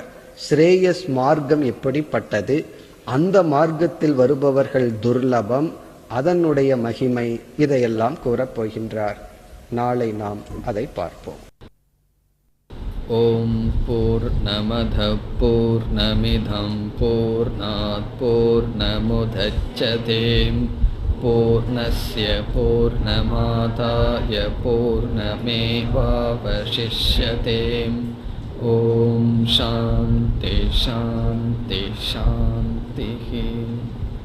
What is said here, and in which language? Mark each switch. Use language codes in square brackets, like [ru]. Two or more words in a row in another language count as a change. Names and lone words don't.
[ta] ஸ்ரேயஸ் மார்க்கம் எப்படிப்பட்டது, அந்த மார்க்கத்தில் வருபவர்கள் துர்லபம், அதனுடைய மகிமை, இதையெல்லாம் கூறப் போகின்றார். நாளை நாம் அதை பார்ப்போம். [sa] ॐ पूर्णमदः पूर्णमिदं पूर्णात् पूर्णमुदच्यते पूर्णस्य पूर्णमादाय पूर्णमेवावशिष्यते. ॐ शान्ति शान्ति शान्ति.